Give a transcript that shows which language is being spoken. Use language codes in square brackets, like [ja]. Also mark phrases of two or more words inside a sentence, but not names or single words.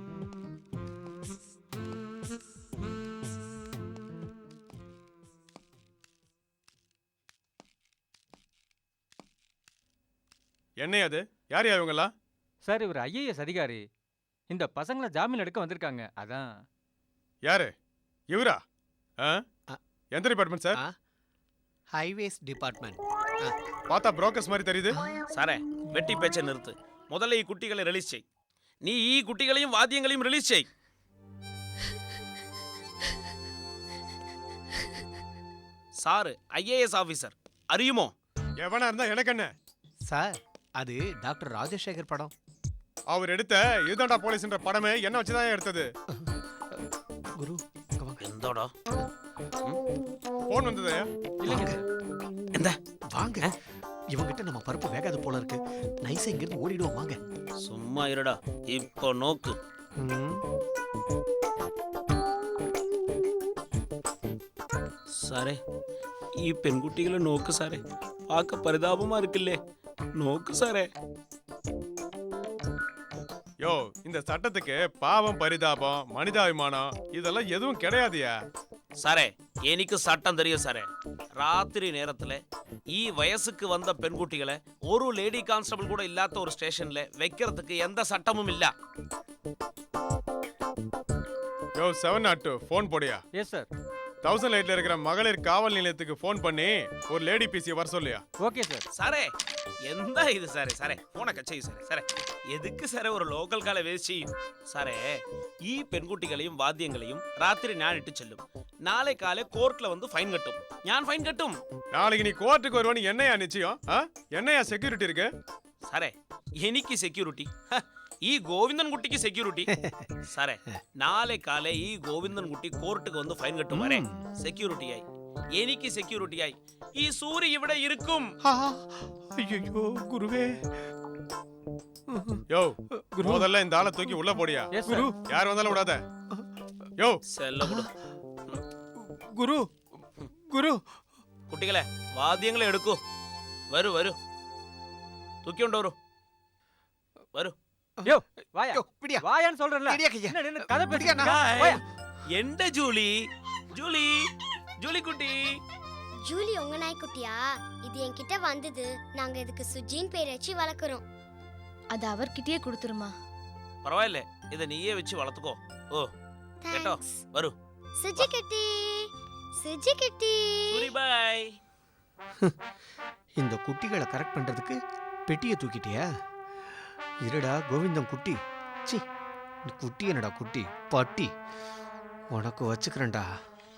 [ta] என்னையா அது? யார் இவங்கெல்லாம்? சார் இவர் IAS அதிகாரி. இந்த பசங்களை ஜாமீன் எடுக்க வந்திருக்காங்க. அதான். யாரு இவரா? எந்த டிபார்ட்மெண்ட் சார்? ஹைவேஸ் டிபார்ட்மெண்ட். பார்த்தா புரோக்கர்ஸ் மாதிரி தெரியுது. சாரே வெட்டி பேச்சை நிறுத்து. முதல்ல [ml] ഈ കുട്ടികളെ [ta] ரிலீஸ் செய். [ml] നീ ഈ കുട്ടികളെയും വാദ്യങ്ങളെയും റിലീസ് ചെയ്. സാറ് IAS ഓഫീസർ അറിയുമോ? [ta] எவனா இருந்தா எனக்கு என்ன? சார் அது டாக்டர் ராஜசேகர் படம். அவர் எடுத்த இதுதான்டா போலீஸ்ன்ற படமே என்ன வச்சுதான் எடுத்தது. குரு இங்க வாங்க. [ml] എന്തോടാ? [ta] போன் வந்தது. இல்லைங்க. [ml] എന്താ? [ta] வாங்க. இவங்கிட்ட நம்ம பருப்பு வேகாது போல இருக்கு. நைஸா இங்க இருந்து ஓடிடுவோம் வாங்க. சும்மா இருடா. இப்போ நோக்கு. [ml] സാറേ ഈ പെൺകുട്ടികളെ നോക്ക് സാറേ. ആക്ക പരിതാപമാ இருக்குல்லே. നോക്ക് സാറേ. [ta] யோ இந்த சட்டத்துக்கு பாவம் பரிதாபம் மனிதாபிமானம் இதெல்லாம் எதுவும் கிடையாதுயா. [ml] സാറേ എനിക്ക് [ta] சட்டம் தெரியும் [ml] സാറേ. [ta] ராத்திரி நேரத்துல [ml] ഈ വയസ്സുக்கு [ta] வந்த பெண்குட்டிகளை ஒரு லேடி கான்ஸ்டபிள் கூட இல்லாத ஒரு ஸ்டேஷன்ல வைக்கிறதுக்கு எந்த சட்டமும் இல்ல. யோ 702 போன் போடியா. எஸ் சார். 1008ல இருக்கிற மகளிர் காவல் நிலையத்துக்கு போன் பண்ணி ஒரு லேடி பிசி வர சொல்லியா. ஓகே சார். [ml] സാറേ എന്താ ഇത് സാറേ? സാറേ ഫോണൊക്കെ ചെയ്യൂ സാറേ. സാറേ എതുക്ക് സാറേ ഒരു ലോക്കൽ കാലെ വേസ്റ്റ് ചെയ്യും സാറേ? ഈ പെൺകുട്ടികളെയും വാദ്യങ്ങളെയും രാത്രി ഞാൻ ഇട്ട് ചെല്ലും. നാളെ കാലെ കോർട്ടിൽ വന്ന് ഫൈൻ കെട്ടും. ഞാൻ ഫൈൻ കെട്ടും. [ta] நாளைக்கு நீ கோர்ட்டுக்கு வருவானு என்னையா நிச்சயம்? என்னையா செக்யூரிட்டி இருக்கு? [ml] സാറേ എനിക്ക് സെക്യൂരിറ്റി, ഈ ഗോവിന്ദൻ കുട്ടിക്ക് സെക്യൂരിറ്റി. സാറേ നാളെ കാലെ ഈ ഗോവിന്ദൻ കുട്ടി കോർട്ടുക്ക് വന്ന് ഫൈൻ കെട്ടും വരെ സെക്യൂരിറ്റിയായി എനിക്ക് സെക്യൂരിറ്റിയായി ഈ സൂര്യ ഇവിടെ ഇരിക്കും. [ta] ஐயோ குருவே. யோ முதல்ல இந்த ஆளை தூக்கி உள்ள போடியா. குரு யார் வந்தாலும் விடாத. யோ செல்ல கொடு. குரு குரு [ml] കുട്ടികളെ വാദ്യങ്ങളെ എടുക്കൂ. വരൂ വരൂ. തൂക്കിക്കൊണ്ടു വരൂ. വരൂ. [ta] யோ வாயா. பிடியா. வாயான்னு சொல்றேன்ல. பிடியா கையா. என்ன நின்னு கதை பிடியா பேசிட்டு நான். வாயா. [ml] എന്റെ ജൂലി ജൂലി ജൂലി കുട്ടി. [ta] ஜூலி உங்க நாய்க்குட்டியா? இது என்கிட்ட வந்தது. நாங்க இதுக்கு சுஜின் பேர் வச்சு வளர்க்குறோம். அது அவர்கிட்டயே கொடுத்துருமா. பரவாயில்லை, இது நீயே வச்சு வளர்த்துக்கோ. [ml] ഓ കേട്ടോ. Thanks. വരൂ. [ta] சுஜி குட்டி, சுஜி குட்டி. [ml] സൂരി ബൈ. [ta] இந்த குட்டிகளை கரெக்ட் பண்றதுக்கு பெட்டியை தூக்கிட்டியா? இருடா கோவிந்தம் குட்டி. சி குட்டி என்னடா குட்டி பட்டி. உனக்கு வச்சுக்கிறேன்டா.